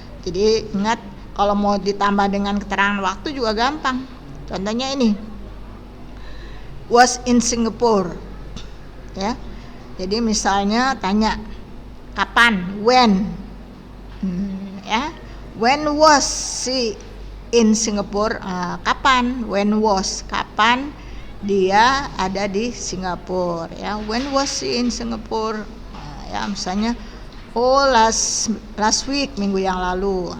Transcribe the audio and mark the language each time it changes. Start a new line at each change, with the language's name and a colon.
Indonesian: Jadi ingat, kalau mau ditambah dengan keterangan waktu juga gampang. Contohnya ini,
English: was in Singapore,
Indonesian: ya. Jadi misalnya tanya kapan, when, ya.
English: When was she in Singapore? Kapan? When was,
Indonesian: kapan dia ada di Singapura, ya.
English: When was she in Singapore?
Indonesian: Ya, misalnya
English: last week,
Indonesian: minggu yang lalu.